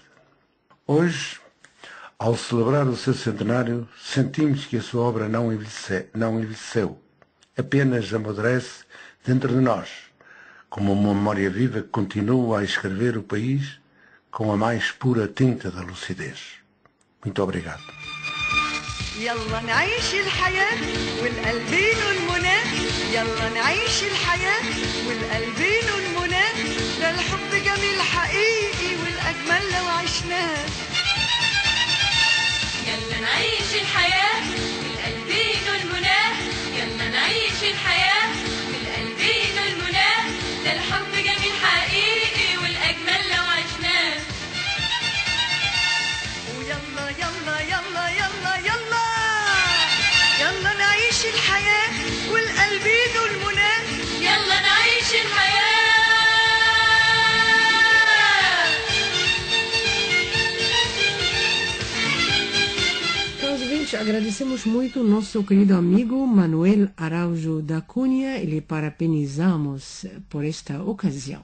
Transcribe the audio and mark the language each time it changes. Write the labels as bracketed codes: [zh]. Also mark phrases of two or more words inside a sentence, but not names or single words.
[pt] Hoje, ao celebrar o seu centenário, sentimos que a sua obra não envelheceu, apenas amadurece dentro de nós, como uma memória viva que continua a escrever o país com a mais pura tinta da lucidez. Muito obrigado. [ar] يلا نعيش الحياة والقلبين المنى يلا نعيش الحياة والقلبين المنى ده الحب جميل حقيقي والأجمل لو عشناه يلا نعيش الحياة والقلبين المنى يلا نعيش الحياة والقلبين المنى ده الحب جميل حقيقي والأجمل لو عشناه ويلا يلا يلا يلا يلا يلا نعيش الحياة والقلبين المنى يلا نعيش الحياة. [pt] Caros ouvintes, agradecemos muito o nosso querido amigo Manuel Araújo da Cunha e lhe parabenizamos por esta ocasião.